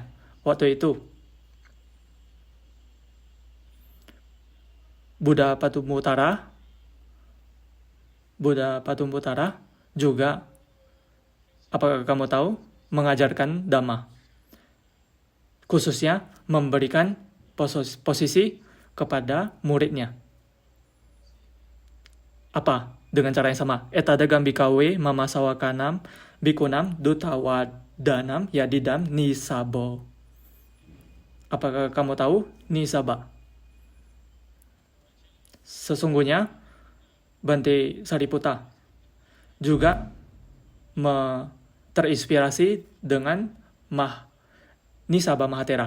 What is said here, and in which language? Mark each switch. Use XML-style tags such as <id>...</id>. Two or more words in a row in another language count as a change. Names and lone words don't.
<id>Waktu itu Buddha Padumutara juga, apakah kamu tahu, mengajarkan Dhamma. Khususnya memberikan posisi kepada muridnya. Apa? Dengan cara yang sama.</id> <pi>Etadagam bikawe mama sawakanam bikunam dutawadanam yadidam nisabo.</pi> <id>Apakah kamu tahu nisaba? Sesungguhnya Bante Sariputta juga terinspirasi dengan Nisaba Mahatera.</id>